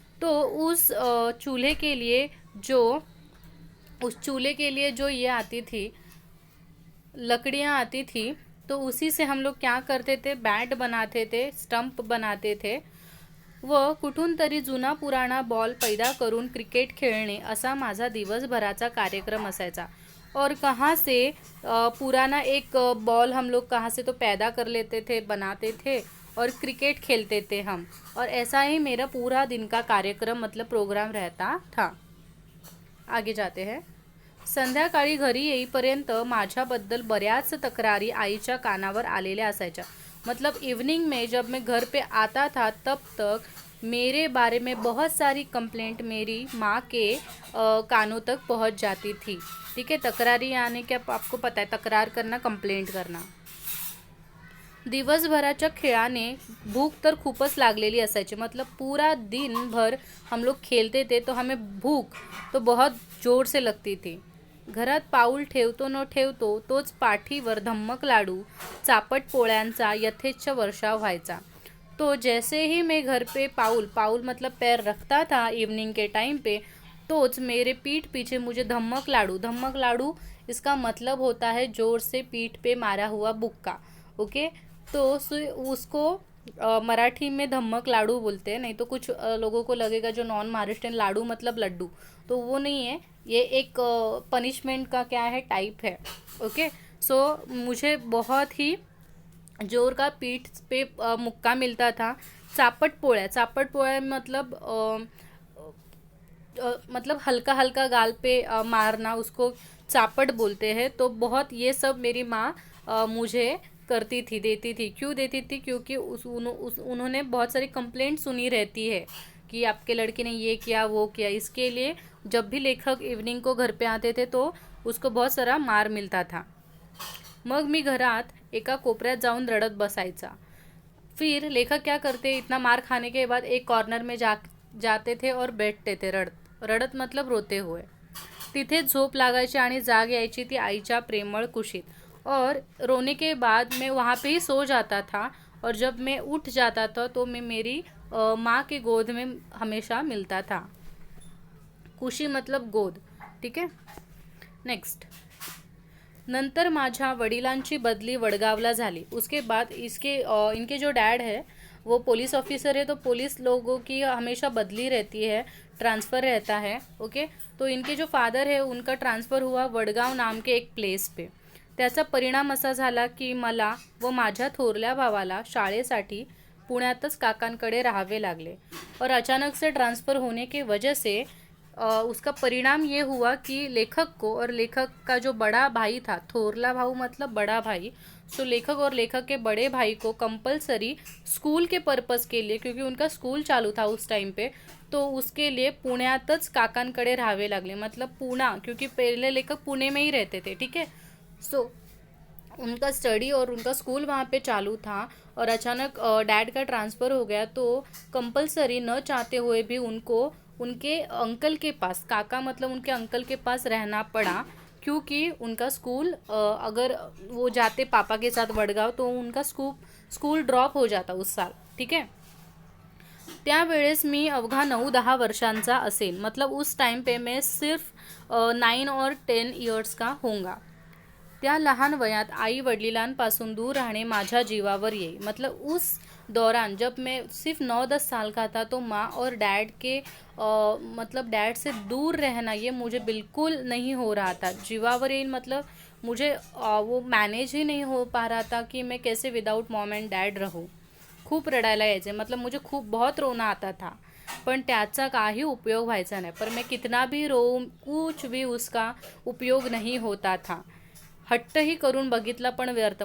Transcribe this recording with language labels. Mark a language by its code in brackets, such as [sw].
[hi] तो चूल्हे के लिए जो उस चूल्हे के लिए जो ये आती थी, लकड़ियाँ आती थी, तो उसी से हम लोग क्या करते थे, बॅट बनाते थे, स्टंप बनाते थे [mr] व कुठून तरी जुना पुराणा बॉल पैदा करून क्रिकेट खेळणे असा माझा दिवसभराचा कार्यक्रम असायचा। [hi] और कहाँ से पुराना एक बॉल हम लोग कहाँ से तो पैदा कर लेते थे, बनाते थे और क्रिकेट खेलते थे हम, और ऐसा ही मेरा पूरा दिन का कार्यक्रम मतलब प्रोग्राम रहता था। आगे जाते हैं। [mr] संध्याकाळी घरी येईपर्यंत माझ्याबद्दल बऱ्याच तक्रारी आईच्या कानावर आलेल्या असायच्या। [hi] मतलब इवनिंग में जब मैं घर पे आता था तब तक मेरे बारे में बहुत सारी कंप्लेंट मेरी माँ के कानों तक पहुँच जाती थी। ठीक है, तक्रारी यानी कि आपको पता है तक्रार करना, कंप्लेंट करना। [mr] दिवसभराच्या खेळाने भूख तर खूपच लागलेली असायची, [hi] मतलब पूरा दिन भर हम लोग खेलते थे, तो हमें भूख तो बहुत जोर से लगती थी। [mr] घरात पाऊल ठेवतो न ठेवतो तोच पाठीवर धम्मक लाडू, चापट पोळ्यांचा यथेच्छ वर्षाव व्हायचा। [hi] तो जैसे ही मैं घर पे पाऊल, पाऊल मतलब पैर रखता था इवनिंग के टाइम पे, तोच मेरे पीठ पीछे मुझे धम्मक लाडू, धम्मक लाडू इसका मतलब होता है जोर से पीठ पे मारा हुआ बुक्का। ओके, तो उसको मराठी में धम्मक लाडू बोलते हैं, नहीं तो कुछ लोगों को लगेगा जो नॉन महाराष्ट्रियन लाडू मतलब लड्डू, तो वो नहीं है, ये एक पनिशमेंट का क्या है, टाइप है। ओके, सो मुझे बहुत ही जोर का पीठ पे मुक्का मिलता था। चापट पोळ्या, चापट पोळ्या मतलब हल्का हल्का गाल पे मारना, उसको चापट बोलते हैं। तो बहुत ये सब मेरी माँ मुझे करती थी, देती थी। क्यों देती थी? क्योंकि उन्होंने बहुत सारी कंप्लेंट सुनी रहती है कि आपके लड़के ने ये किया वो किया। इसके लिए जब भी लेखक इवनिंग को घर पे आते थे तो उसको बहुत सारा मार मिलता था। [mr] मग मी घरात एका कोपऱ्यात जाऊन रडत बसायचा। [hi] फिर लेखक क्या करते, इतना मार खाने के बाद एक कॉर्नर में जाते थे और बैठते थे रडत मतलब रोते हुए। [mr] तिथे झोप लागायची आणि जाग यायची ती आईच्या प्रेमळ कुशीत, [hi] और रोने के बाद मैं वहाँ पे ही सो जाता था और जब मैं उठ जाता था तो मैं मेरी माँ की गोद में हमेशा मिलता था। कुशी मतलब गोद, ठीक है। [mr] नेक्स्ट, नंतर माझ्या वडिलांची बदली वडगावला झाली। [hi] उसके बाद इनके जो डैड है वो पुलिस ऑफिसर है, तो पुलिस लोगों की हमेशा बदली रहती है, ट्रांसफ़र रहता है। ओके, तो इनके जो फादर है उनका ट्रान्सफ़र हुआ वडगाव नाम के एक प्लेस पे। [mr] त्याचा परिणाम असा झाला की मला व माझ्या थोरल्या भावाला शाळेसाठी पुण्यातच काकांकडे राहावे लागले। [hi] और अचानक से ट्रांसफ़र होने की वजह से उसका परिणाम ये हुआ कि लेखक को और लेखक का जो बड़ा भाई था, थोरला भाऊ मतलब बड़ा भाई, सो लेखक और लेखक के बड़े भाई को कंपलसरी स्कूल के पर्पज़ के लिए, क्योंकि उनका स्कूल चालू था उस टाइम पे, तो उसके लिए [mr] पुण्यातच काकांकडे राहावे लागले। [hi] मतलब पुणा, क्योंकि पहले लेखक पुणे में ही रहते थे, ठीक है। सो उनका स्टडी और उनका स्कूल वहाँ पे चालू था और अचानक डैड का ट्रांसफ़र हो गया, तो कंपलसरी न चाहते हुए भी उनको उनके अंकल के पास, काका मतलब उनके अंकल के पास रहना पड़ा, क्योंकि उनका स्कूल अगर वो जाते पापा के साथ वडगाव तो उनका स्कूल ड्रॉप हो जाता उस साल, ठीक है। [mr] त्यावेळेस मी अवघा 9-10 वर्षांचा असेल, [hi] मतलब उस टाइम पे मैं सिर्फ 9 और 10 ईयर्स का होऊंगा। [mr] त्या लहान वयात आई वडिलांपासून दूर रहने माझ्या जीवावर येई। [hi] मतलब उस दौरान जब मैं सिर्फ 9-10 साल का था तो माँ और डैड के मतलब डैड से दूर रहना ये मुझे बिल्कुल नहीं हो रहा था। जीवावर येईल मतलब मुझे वो मैनेज ही नहीं हो पा रहा था कि मैं कैसे विदाउट मॉम एंड डैड रहूँ। [mr] खूप रडायला यायचे, [hi] मतलब मुझे खूप बहुत रोना आता था, [mr] पण त्याचा काही उपयोग व्हायचा नाही। [hi] पर मैं कितना भी रोऊं कुछ भी उसका उपयोग नहीं होता था। [mr] हट्ट ही करून बघितला पण व्यर्थ।